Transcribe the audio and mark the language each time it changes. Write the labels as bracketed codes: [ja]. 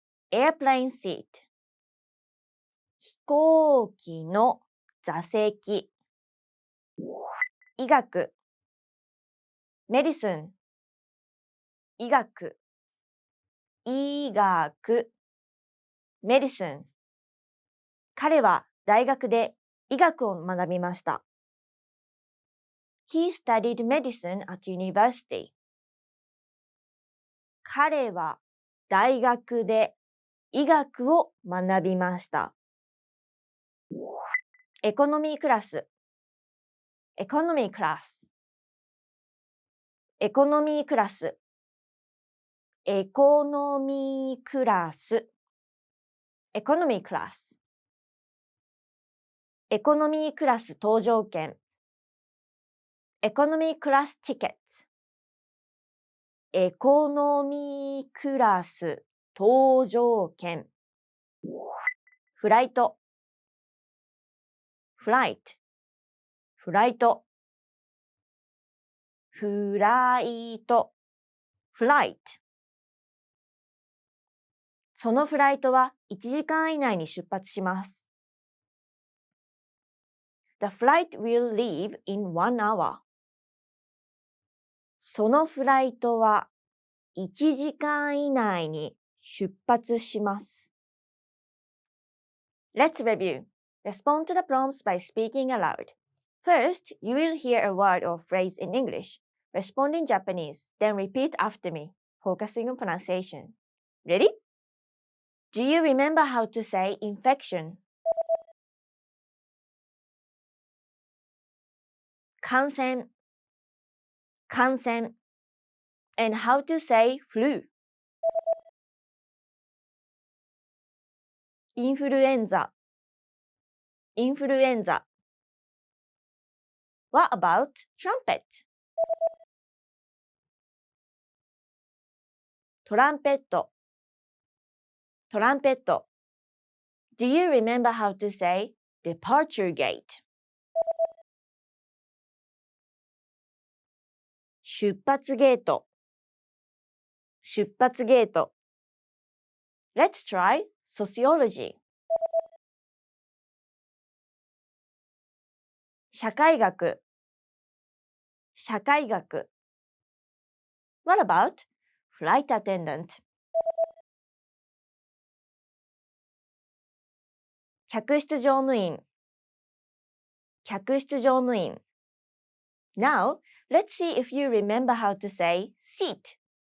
[en] airplane seat [ja] 飛行機の座席医学 medicine 医学医学 medicine 彼は大学で医学を学びました。 [en] He studied medicine at university. [ja] 彼は大学で医学を学びました。エコノミークラス。エコノミークラス。エコノミークラス。エコノミークラス。エコノミークラス。エコノミークラス搭乗券。エコノミークラスティケット。エコノミークラス搭乗券。フライト。フライト。フライト。フライト。フライト。そのフライトは1時間以内に出発します。 [en] The flight will leave in 1 hour. [ja] そのフライトは1時間以内に出発します。 [en] Let's review. Respond to the prompts by speaking aloud. First, you will hear a word or phrase in English. Respond in Japanese, then repeat after me. focusing on pronunciation. Ready? Do you remember how to say infection? [ja] 感染 感染 [en] and how to say flu? [ja] インフルエンザインフルエンザ [en] What about trumpet? [ja] トランペットトランペット [en] Do you remember how to say departure gate? [ja] 出発ゲート出発ゲート [en] Let's try sociology. [ja] 社会学社会学 [en] What about flight attendant? [ja] 客室乗務員客室乗務員 [en] Now, let's see if you remember how to say seat.